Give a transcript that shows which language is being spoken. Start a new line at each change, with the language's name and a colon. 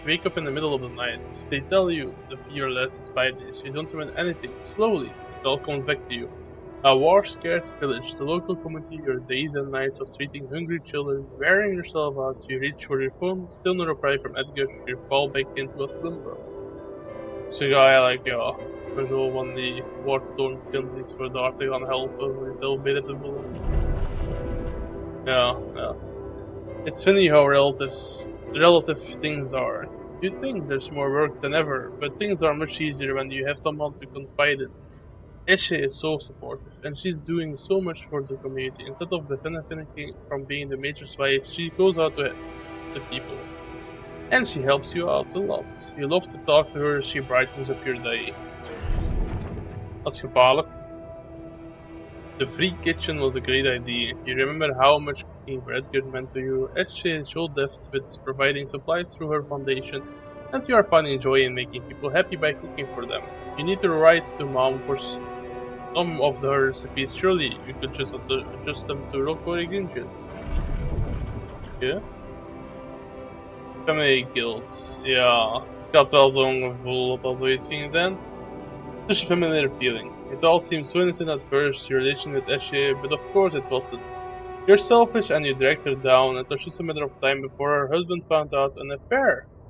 English: Wake up in the middle of the night. They tell you the fear lasted 5 days. You don't remember anything. Slowly, it all comes back to you. A war-scared village, the local community, your days and nights of treating hungry children, wearing yourself out. You reach for your phone, still no reply from Edgar. You fall back into a slumber.
Dutch: So ja, ja, maar zo van die war-torn countries voor daar te gaan helpen, voor jezelf beter te voelen. Ja.
English: It's funny how relative things are. You think there's more work than ever, but things are much easier when you have someone to confide in. Eshe is so supportive, and she's doing so much for the community. Instead of benefiting from being the major's wife, she goes out to help the people. And she helps you out a lot. You love to talk to her, she brightens up your day.
Dutch: Dat is gevaarlijk.
English: The free kitchen was a great idea. You remember how much cooking for Edgar meant to you. Etche showed depth with providing supplies through her foundation, and you are finding joy in making people happy by cooking for them. You need to write to Mom for some of her recipes. Surely you could just adjust them to local ingredients. Ja? Family guilds.
Dutch: Ja, ik had wel zo'n gevoel dat dat zoiets ging zijn.
English: Such a familiar feeling. It all seemed so innocent at first, your relation with Eshe, but of course it wasn't. You're selfish and you dragged her down. It was just a matter of time before her husband found out an affair.